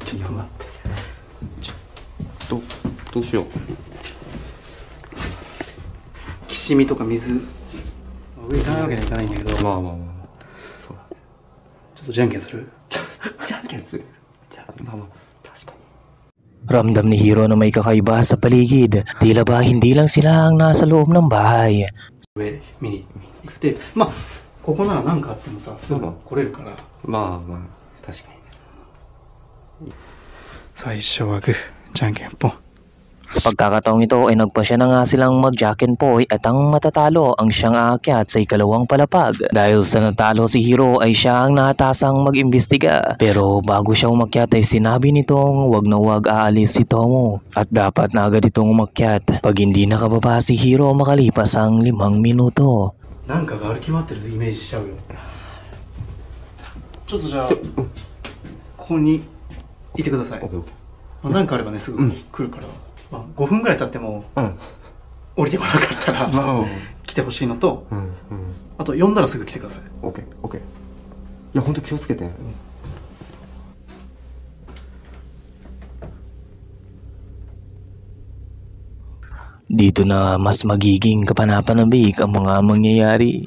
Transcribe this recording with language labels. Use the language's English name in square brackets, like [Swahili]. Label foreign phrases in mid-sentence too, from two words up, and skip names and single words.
[Japanese] ちょっと待って。どうしよう。きしみとか水上行かないわけにはいかないんだけど、まあ。そうだ。ちょっとじゃんけんする？じゃんけんする？じゃあ、まあ、確かに。 [Filipino] Ramdam ni Hiro na may kakaiba sa paligid. Tila ba hindi lang sila ang nasa loob ng bahay. [Japanese] 上見に行って、まあここなら何かあってもさ、すぐ来れるから。まあ、確かにね。最初はグー、じゃんけんポン。 [Filipino] Sa pagkakataong ito ay nagpasya na nga silang mag-jack and poy at ang matatalo ang siyang aakyat sa ikalawang palapag. Dahil sa natalo si Hiro ay siya ang natasang mag-imbestiga. Pero bago siya umakyat ay sinabi nitong wag na wag aalis si Tomo at dapat na agad itong umakyat pag hindi nakababa si Hiro makalipas ang 5 minuto. [Japanese] なんかが歩き回ってるイメージしちゃうよ。ちょっとじゃあここにいてください。まあ、なんかあればねすぐ来るから。まあ、5分ぐらい経っても、降りてこなかったら、来てほしいのと、あと呼んだらすぐ来てください。オッケー。いや、ほんと気をつけて。 [Filipino] Dito na mas magiging kapanapanabik ang mga mangyayari.